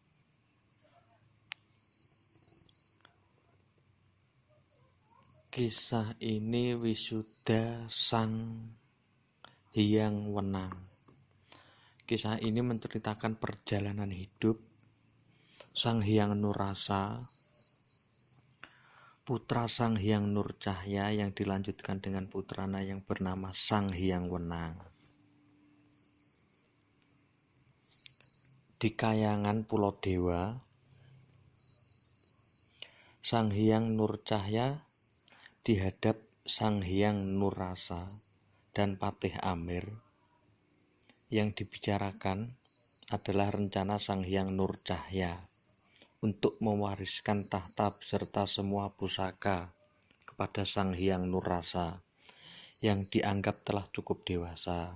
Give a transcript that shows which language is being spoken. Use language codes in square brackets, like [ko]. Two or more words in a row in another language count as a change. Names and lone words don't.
[id] Kisah ini wisuda Sang Hyang Wenang. Kisah ini menceritakan perjalanan hidup Sang Hyang Nurrasa, putra Sang Hyang Nurcahya yang dilanjutkan dengan putranya yang bernama Sang Hyang Wenang. Di Kayangan Pulau Dewa, Sang Hyang Nurcahya dihadap Sang Hyang Nurrasa dan Patih Amir. Yang dibicarakan adalah rencana Sang Hyang Nurcahya untuk mewariskan tahta beserta semua pusaka kepada Sang Hyang Nurrasa yang dianggap telah cukup dewasa.